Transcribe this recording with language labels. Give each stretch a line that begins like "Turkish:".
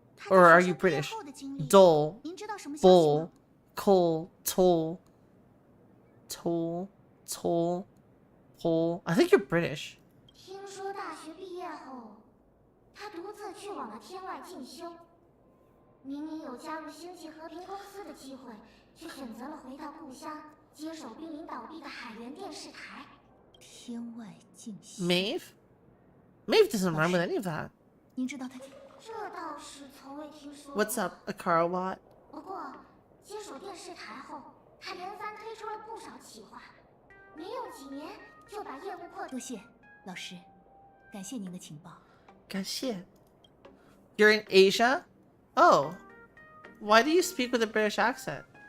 English: Or are you British? Dole, bowl, coal, toll, toll, toll, pole. I think you're British.
Chinese: 听说大学毕业后，他独自去往了天外进修。明明有加入星际和平公司的机会，却选择了回到故乡，接手濒临倒闭的海原电视台。天外进修。
English: Maeve? Maeve doesn't rhyme with any of that.
Chinese: 您知道他？这倒是从未听说。
English: What's up, Akara Watt?
Chinese: 不过，接手电视台后，他连番推出了不少企划，没用几年就把业务扩。多谢，老师，感谢您的情报。感谢.
English: You're in Asia? Oh. Why do you speak with a British accent?